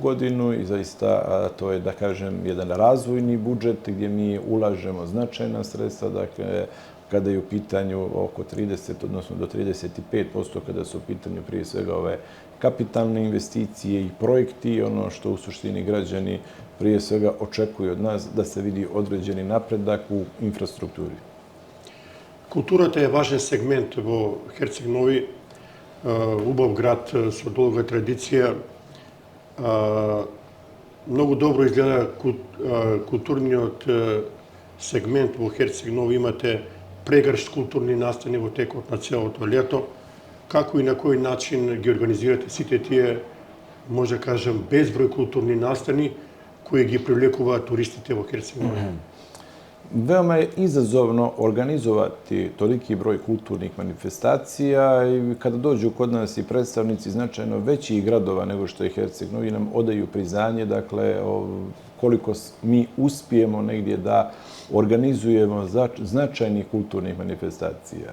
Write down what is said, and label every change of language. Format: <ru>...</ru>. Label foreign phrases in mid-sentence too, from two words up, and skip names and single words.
<sr>godinu i zaista to je, da kažem, jedan razvojni budžet gdje mi ulažemo značajna sredstva, dakle, kada je u pitanju oko 30, odnosno do 35%, kada su u pitanju prije svega ove kapitalne investicije i projekti, ono što u suštini građani prije svega očekuju od nas da se vidi određeni napredak u infrastrukturi.</sr> <mk>Културата е важен сегмент во Херцег Нови, убав град со долга традиција. Многу добро изгледа културниот сегмент во Херцег Нови. Имате прегршт културни настани во текот на целото лето. Како и на кој начин ги организирате сите тие, може да кажем, безброј културни настани кои ги привлекуваат туристите во Херцег Нови?</mk> <sr>Veoma je izazovno organizovati toliki broj kulturnih manifestacija i kada dođu kod nas i predstavnici značajno većih gradova nego što je Herceg Novi nam odaju priznanje, dakle, koliko mi uspijemo negdje da organizujemo značajnih kulturnih manifestacija.</sr>